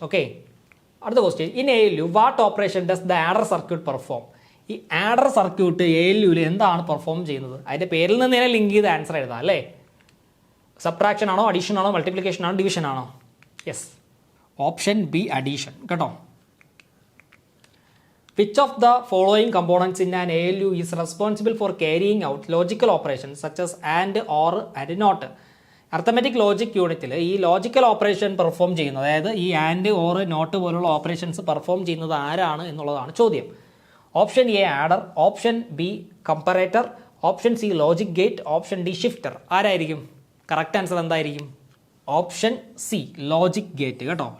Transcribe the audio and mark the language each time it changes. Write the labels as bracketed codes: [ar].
[en] okay, [ml] അടുത്ത [en] Question, in ALU what operation does the adder circuit perform? [ml] ഈ adder circuit ALUവിൽ എന്താണ് perform ചെയ്യുന്നത്? അതിൻ്റെ പേരിൽ നിന്ന് തന്നെ ലിങ്ക് ചെയ്ത് ആൻസർ എഴുതാം അല്ലേ. സബ്ട്രാക്ഷൻ ആണോ, അഡീഷൻ ആണോ, മൾട്ടിപ്ലിക്കേഷൻ ആണോ, ഡിവിഷൻ ആണോ? യെസ്, ഓപ്ഷൻ ബി അഡീഷൻ കേട്ടോ. [en] Which of the following components in an ALU is responsible for carrying out logical operations such as AND, OR and NOT? [ml] Arithmetic logic യൂണിറ്റിൽ ഈ logical operation perform ചെയ്യുന്നത്, അതായത് ഈ and, or, not പോലുള്ള operations perform ചെയ്യുന്നത് ആരാണ് എന്നുള്ളതാണ് ചോദ്യം. Option A adder, option B comparator, option C logic gate, option D shifter. ആരായിരിക്കും? കറക്റ്റ് ആൻസർ എന്തായിരിക്കും? ഓപ്ഷൻ സി ലോജിക് ഗേറ്റ് കേട്ടോ.